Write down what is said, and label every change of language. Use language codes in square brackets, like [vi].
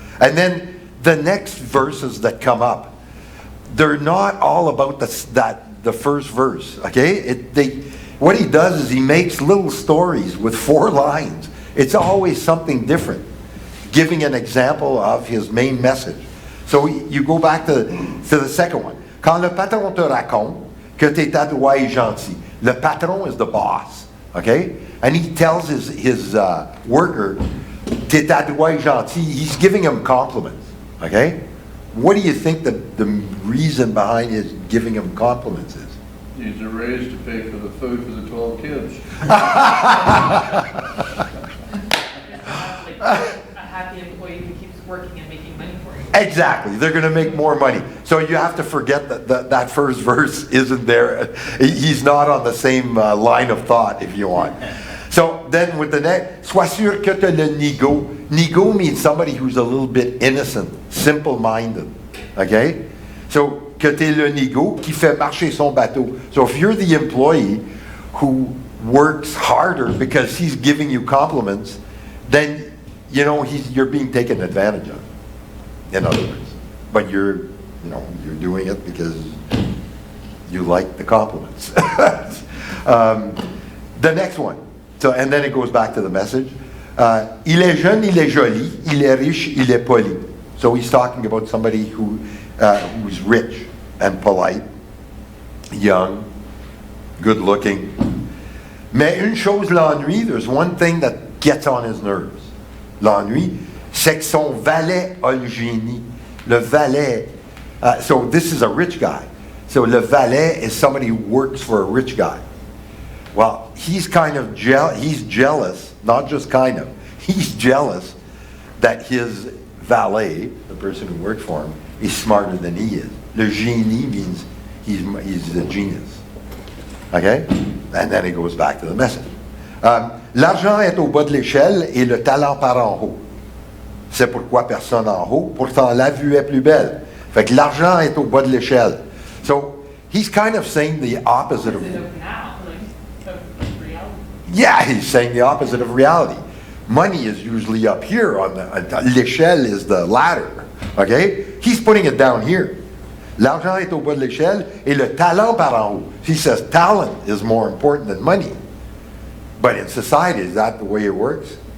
[en] And then the next verses that come up, they're not all about the first verse. Okay, what he does is he makes little stories with 4 lines. It's always something different, giving an example of his main message. So you go back to the second one. [fr] Quand le patron te raconte que tes adroit et gentil. [en] Le patron is the boss, okay? And he tells his worker, [fr] t'es adroit et gentil. [en] He's giving him compliments, okay? What do you think the reason behind his giving him compliments is? Needs a raise to pay for the food for the 12 kids. A happy employee who keeps working and making money for you. Exactly. They're going to make more money. So you have to forget that first verse isn't there. He's not on the same line of thought, if you want. So then with the next, [fr] sois sûr que tu as le nigo. [en] Nigo means somebody who's a little bit innocent, simple-minded. Okay? [fr] So, que tu es le nigo qui fait marcher son bateau. [en] So if you're the employee who works harder because he's giving you compliments, then, you're being taken advantage of, in other words. But you're doing it because you like the compliments. The next one. So, and then it goes back to the message. [fr] Il est jeune, il est joli, il est riche, il est poli. [en] So he's talking about somebody who's rich and polite, young, good looking. [fr] Mais une chose l'ennuie, [en] there's one thing that gets on his nerves. [fr] L'ennui, c'est que son valet a le génie. [en] Le valet, so this is a rich guy. So le valet is somebody who works for a rich guy. Well, he's jealous, not just kind of, he's jealous that his valet, the person who works for him, is smarter than he is. Le génie means he's a genius. Okay? And then it goes back to the message. [fr] L'argent est au bas de l'échelle et le talent par en haut. C'est pourquoi personne en haut, pourtant la vue est plus belle. Fait que l'argent est au bas de l'échelle. [en] So, he's kind of saying the opposite of... now, of reality. Yeah, he's saying the opposite of reality. Money is usually up here on l'échelle is the ladder. Okay? He's putting it down here. [fr] L'argent est au bas de l'échelle et le talent par en haut. [en] He says talent is more important than money. But in society, is that the way it works?